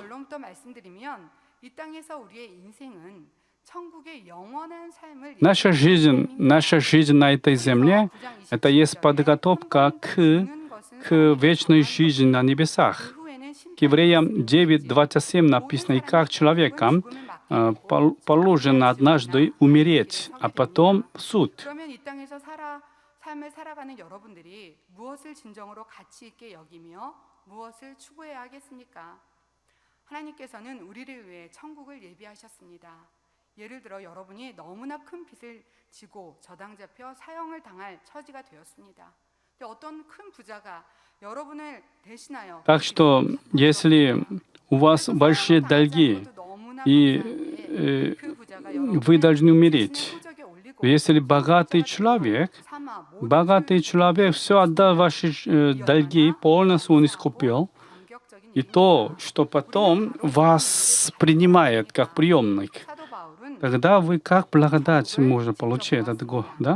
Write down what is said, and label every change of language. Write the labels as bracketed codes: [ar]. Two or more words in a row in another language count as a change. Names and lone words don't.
[ru] Наша жизнь на этой земле, это есть подготовка к вечной жизни на небесах. К Евреям 9:27 написано: «И как человекам положено однажды умереть, а потом суд». [ko] 삶을 살아가는 여러분들이 무엇을 진정으로 가치 있게 여기며 무엇을 추구해야 하겠습니까? 하나님께서는 우리를 위해 천국을 예비하셨습니다. 예를 들어 여러분이 너무나 큰 빚을 지고 저당 잡혀 사형을 당할 처지가 되었습니다. 근데 어떤 큰 부자가 여러분을 대신하여 [ru] Так что, если у вас большие долги, и вы должны умереть. Если богатый человек все отдал ваши долги, полностью он искупил, и то, что потом вас принимает как приемник, тогда вы как благодать можно получить от Бога, да?